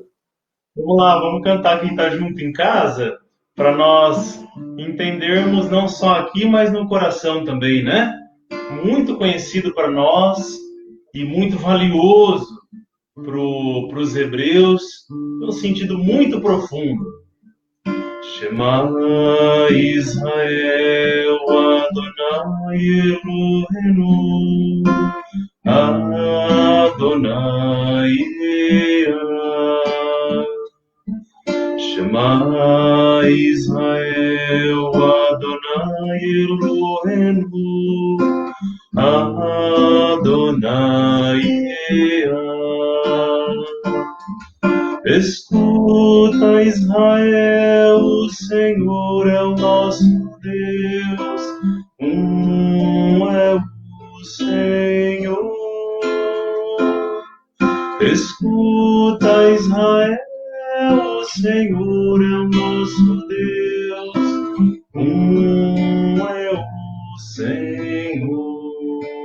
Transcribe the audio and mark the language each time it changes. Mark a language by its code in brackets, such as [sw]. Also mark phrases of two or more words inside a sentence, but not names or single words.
[pt] Vamos lá, vamos cantar quem está junto em casa, para nós entendermos não só aqui, mas no coração também, né? Muito conhecido para nós e muito valioso para os hebreus, num sentido muito profundo. [he] שמע ישראל אדני אלהינו אדני שמע ישראל אדני אלהינו אדני [pt] Escuta, Israel, o Senhor é o nosso Deus, é o Senhor. Escuta, Israel, o Senhor é o nosso Deus, é o Senhor.